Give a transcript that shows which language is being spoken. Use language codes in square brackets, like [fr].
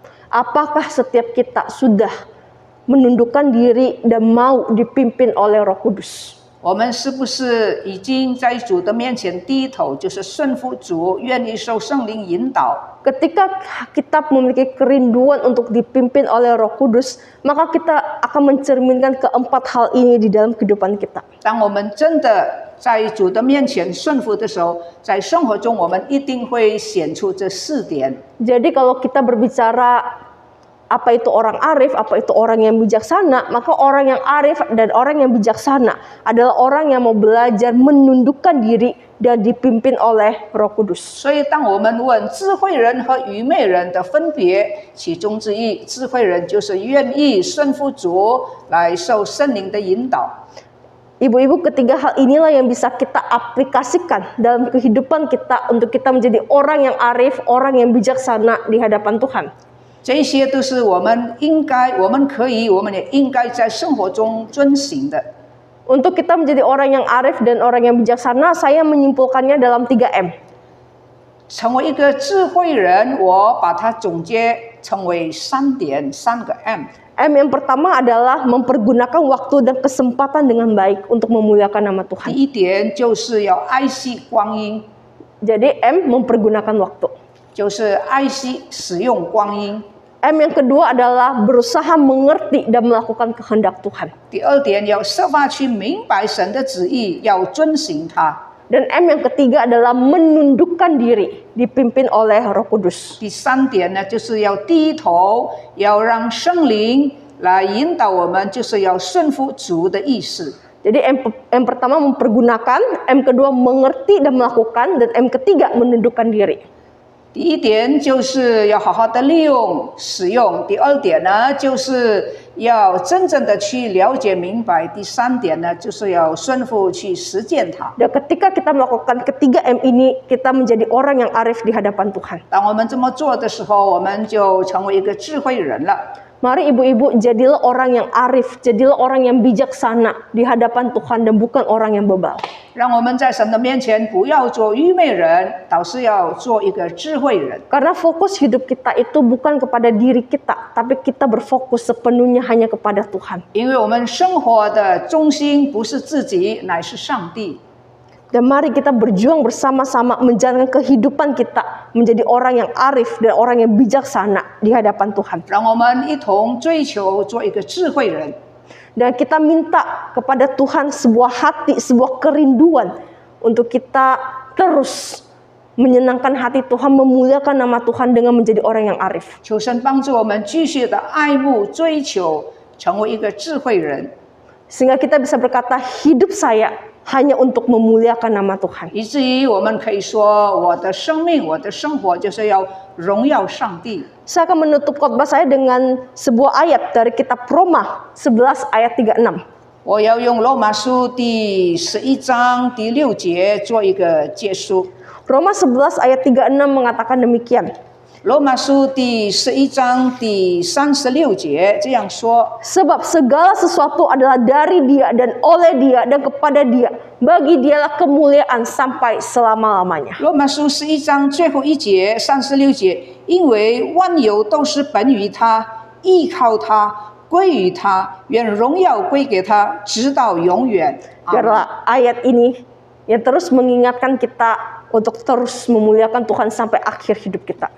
[id] Apakah setiap kita sudah menundukkan diri dan mau dipimpin oleh Roh Kudus? [zh] 我们是不是已经在主的面前低头，就是顺服主，愿意受圣灵引导？ [id] Ketika kita memiliki kerinduan untuk dipimpin oleh Roh Kudus, maka kita akan mencerminkan keempat hal ini di dalam kehidupan kita. [zh] 当我们真的在主的面前顺服的时候，在生活中我们一定会显出这4点。 [id] Jadi kalau kita berbicara apa itu orang arif, apa itu orang yang bijaksana, maka orang yang arif dan orang yang bijaksana adalah orang yang mau belajar menundukkan diri dan dipimpin oleh Roh Kudus. [zh] 所以，当我们问智慧人和愚昧人的分别，其中之一，智慧人就是愿意顺服主，来受圣灵的引导。 [id] Ibu-ibu, ketiga hal inilah yang bisa kita aplikasikan dalam kehidupan kita untuk kita menjadi orang yang arif, orang yang bijaksana di hadapan Tuhan. [zh] 这些都是我们应该、我们可以、我们也应该在生活中遵行的。 [id] Untuk kita menjadi orang yang arif dan orang yang bijaksana, saya menyimpulkannya dalam 3M. [zh] 成为一个智慧人，我把它总结成为3点，3个 M。 [id] M yang pertama adalah mempergunakan waktu dan kesempatan dengan baik untuk memuliakan nama [zh] 第 [id] Tuhan. [zh] 一点就是要爱惜光阴， [id] Jadi M mempergunakan waktu. [zh] 就是爱惜使用光阴。 [id] M yang kedua adalah berusaha mengerti dan melakukan kehendak Tuhan. [zh] 第二点要设法去明白神的旨意，要遵行它。 [id] Dan M yang ketiga adalah menundukkan diri, dipimpin oleh Roh Kudus. [zh] 第三点呢，就是要低头，要让圣灵来引导我们，就是要顺服主的意思。 [id] Jadi M pertama mempergunakan, M kedua mengerti dan melakukan, dan M ketiga menundukkan diri. [zh] 第一点就是要好好的利用使用，第二点呢就是要真正的去了解明白，第三点呢就是要顺服去实践它。 [id] Dan ketika kita melakukan ketiga M ini, kita menjadi orang yang arif di hadapan Tuhan. [zh] 当我们这么做的时候，我们就成为一个智慧人了。 [id] Mari ibu-ibu, jadilah orang yang arif, jadilah orang yang bijaksana di hadapan Tuhan dan bukan orang yang bebal. [zh] 让我们在神的面前不要做愚昧人，倒是要做一个智慧人。 [id] Karena fokus hidup kita itu bukan kepada diri kita, tapi kita berfokus sepenuhnya hanya kepada Tuhan. [zh] 因为我们生活的中心不是自己，乃是上帝。 [id] Dan mari kita berjuang bersama-sama menjalankan kehidupan kita menjadi orang yang arif dan orang yang bijaksana di hadapan Tuhan. [zh] 让我们一同追求做一个智慧人。 [id] Dan kita minta kepada Tuhan sebuah hati, sebuah kerinduan untuk kita terus menyenangkan hati Tuhan, memuliakan nama Tuhan dengan menjadi orang yang arif. [zh] 求神帮助我们继续的爱慕、追求，成为一个智慧人， [id] Sehingga kita bisa berkata, hidup saya hanya untuk memuliakan nama Tuhan. [zh] 以至于我们可以说，我的生命、我的生活就是要荣耀上帝。 [id] Saya akan menutup khotbah saya dengan sebuah ayat dari kitab Roma 11 ayat 36. [zh] 我要用罗马书第11章第6节做一个结束。 [id] Roma 11 ayat 36 mengatakan demikian. [zh] 罗马书第11章第36节这样说： [id] Sebab segala sesuatu adalah dari Dia dan oleh Dia dan kepada Dia. Bagi Dialah kemuliaan sampai selama-lamanya. [zh] 罗马书11章最后一节36节，因为万有都是本于他，依靠他，归于他，愿荣耀归给他，直到永远。 [id] Biarlah ayat ini yang terus mengingatkan kita untuk terus memuliakan Tuhan sampai akhir hidup kita.